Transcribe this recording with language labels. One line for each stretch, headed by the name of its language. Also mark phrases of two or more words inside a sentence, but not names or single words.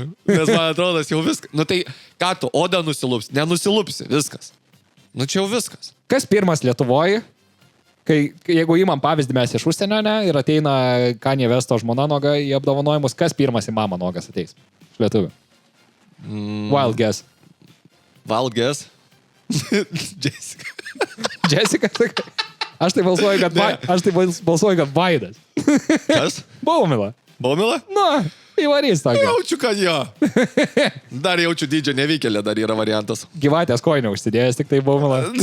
Lithuanian: Nes man atrodo, jau viskas. Nu tai, ką tu, odą nusilupsi? Nenusilupsi, viskas. Nu čia jau viskas. Kas pirmas Lietuvoje, jeigu įmam pavyzdį mes iš užsienio, ne, ir ateina Kanye Westo žmona noga į apdovanojimus, kas pirmas į mamą nogas ateis? Iš lietuvių.
English: Wild guess. Wild guess?
Lithuanian: Jessica. Jessica? Aš tai balsuoju, kad Vaidas. Kas? Baumila. Baumila? Na, įvarys tokį. Jaučiu, kad jo. Dar jaučiu dydžio nevykėlė, dar yra variantas. Gyvatės koinę užsidėjęs, tik tai Baumila.